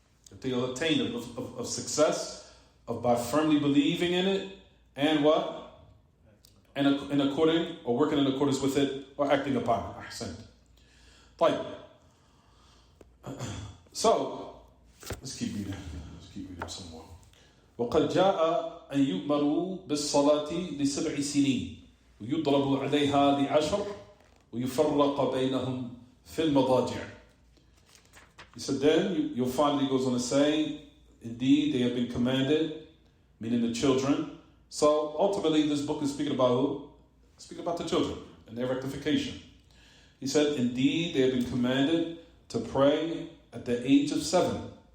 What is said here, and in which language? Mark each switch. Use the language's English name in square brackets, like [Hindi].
[English] That they will attain of success by firmly believing in it and what? And according or working in accordance with it or acting upon it. [Arabic] Ahsant. طيب. [English] So, let's keep reading some more. [Arabic] وقد جاء أن يؤمروا بالصلاة ل7 سنين ويضرب عليها ل10 ويفرق بينهم في المضاجع. [English] He said then you'll find he goes on to say, indeed they have been commanded, meaning the children. So ultimately this book is speaking about who? Speaking about the children and their rectification. He said, indeed they have been commanded to pray at the age of 7.